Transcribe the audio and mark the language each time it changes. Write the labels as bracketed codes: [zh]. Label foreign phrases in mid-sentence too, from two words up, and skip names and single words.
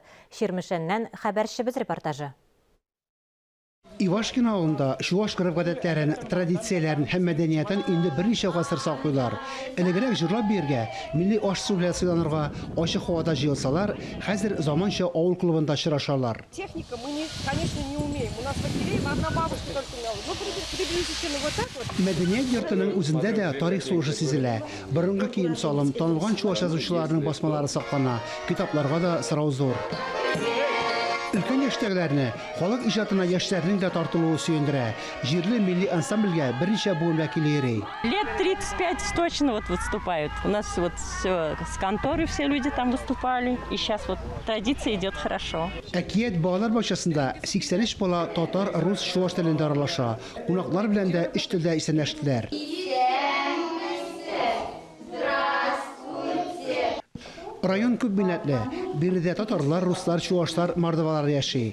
[tt] Ширмешәннән хәбәрчебез репортажы. Ивашкин авылында шуаш гадәтләрен, традицияләрен һәм мәдәниятен инде берничә гасыр саклыйлар. Элегрәк җырлап биргә, милли аш-су белән сыйланырга ачык һавада җыелсалар, хәзер заманча авыл клубында очрашалар. [ru] Техника мы, конечно, не умеем. У нас в Акире одна бабушка только умела. Ну, приблизительно вот так вот. [tt] Мәдәният йортының үзендә дә тарих сулышы сизелә. Борынгы кием салым, танылган чуаш язучыларның басмалары саклана, китапларга да сорау зур. Өлкән яшьтәгеләрне, халык иҗатына яшьләрнең дә тартылуы сөендерә. Җирле милли ансамбльгә берничә буын вәкиле йөри. [ru] Лет 35 точно вот выступают. У нас вот все с конторы все люди там выступали. И сейчас вот традиция идет хорошо. [tt] Әкият балалар бакчасында 83 бала татар, рус, чуаш телендә аралаша. Кунаклар белән дә иш телдә исәнләштеләр. Район күп милләтле. Биредә татарлар, руслар, чуашлар, мордвалар яши.